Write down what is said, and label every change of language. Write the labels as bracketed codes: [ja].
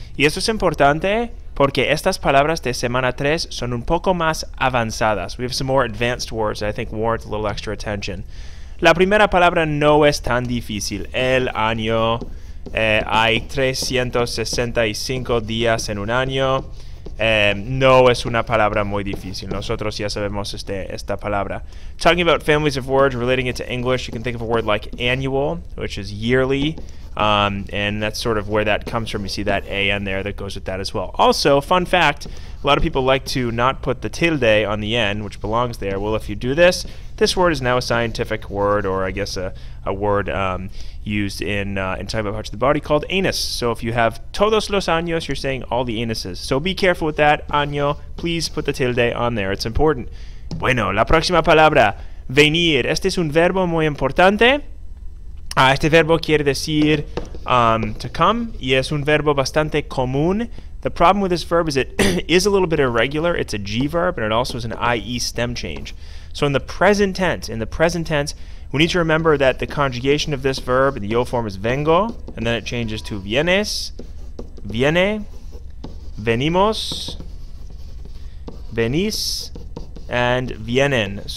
[es] Y esto es importante porque estas palabras de semana 3 son un poco más avanzadas. [en] We have some more advanced words that I think warrant a little extra attention. [es] La primera palabra no es tan difícil. El año, hay 365 días en un año. No es una palabra muy difícil. Nosotros ya sabemos esta palabra. [en] Talking about families of words, relating it to English, you can think of a word like annual, which is yearly, and that's sort of where that comes from. You see that an there that goes with that as well. Also, fun fact, a lot of people like to not put the tilde on the end, which belongs there. Well, if you do this, this word is now a scientific word, or I guess a word used in talking about parts of the body called anus. So if you have [es] todos los años, [en] you're saying all the anuses. So be careful with that. Año, please put the tilde on there. It's important. [es] Bueno, la próxima palabra, venir. Este es un verbo muy importante. Este verbo quiere decir [en] to come, [es] y es un verbo bastante común. [en] The problem with this verb is it is a little bit irregular. It's a G verb, and it also is an IE stem change. So in the present tense, we need to remember that the conjugation of this verb in the yo form is [es] vengo, [en] and then it changes to [es] vienes, viene, venimos, venís, and vienen.